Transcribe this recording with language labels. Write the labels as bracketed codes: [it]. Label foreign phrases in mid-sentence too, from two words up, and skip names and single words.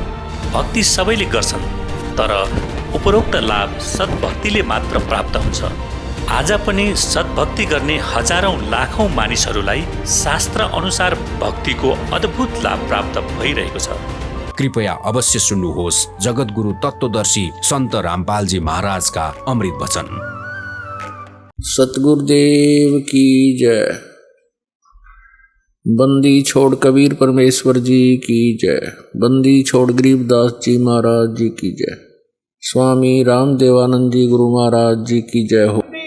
[ne] भक्ति सबैले गर्छन्, तर उपरोक्त लाभ सद्भक्तिले मात्र प्राप्त हुन्छ। आज पनि सद्भक्ति गर्ने हजारौं लाखौं मानिसहरूलाई शास्त्र अनुसार भक्तिको अद्भुत लाभ प्राप्त भइरहेको छ। कृपया अवश्य सुन्नुहोस् जगतगुरु तत्वदर्शी सन्त रामपालजी महाराजका अमृत वचन। [hi] सतगुरुदेव की जय। बंदी छोड़ कबीर परमेश्वर जी की जय। बंदी छोड़ गरीबदास जी महाराज जी की जय। स्वामी रामदेवानंद जी गुरु महाराज जी की जय हो।